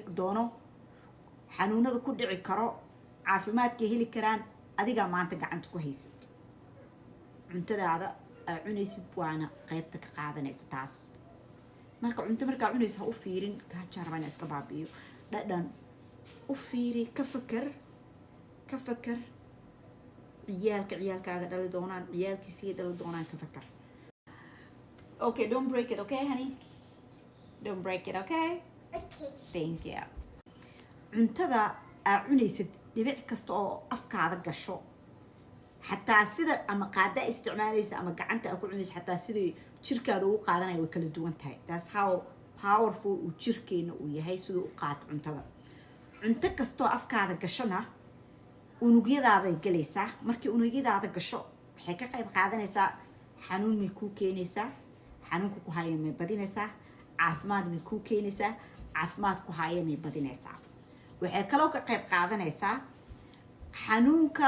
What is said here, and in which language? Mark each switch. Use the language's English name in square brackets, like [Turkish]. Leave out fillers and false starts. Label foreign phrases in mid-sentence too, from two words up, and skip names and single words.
[Somali] dhici karo caafimaadkay heli karaan adigaa maanta gacanta ku haysid cuntadaada aa cunaysid waana qaybta ka qaadanaysa taas marka cunto markaa cunaysa ha u fiirin gaajaan rabaa inaa iska baabi'iyo dhadhan u fiiri ka fakar ciyaalkaaga dhali doonaan ciyaalkiisii dhali doonaan ka fakar [English] okay don't break it okay honey don't break it okay thank you [Somali] cuntada aa cunaysid dhibic kasta oo afkaada gasho xataa sida ama qaada isticmaalaysa ama gacanta aa ku cunaysa xataa sidii jirkaada ugu qaadanaya way kala duwan tahay [English] that's how powerful [Somali] uu jirkeena uu yahay siduu u qaato cuntada cunto kastoo afkaada gashona unugyadaaday galaysaa markii unugyadaada gasho waxay ka qayb qaadanaysaa xanuun may kuu keenaysaa xanuunka ku haya may badinaysaa caafimaad may kuu keenaysaa caafimaad ku haya may badinaysaa waxay kaloo ka qayb qaadanaysaa xanuunka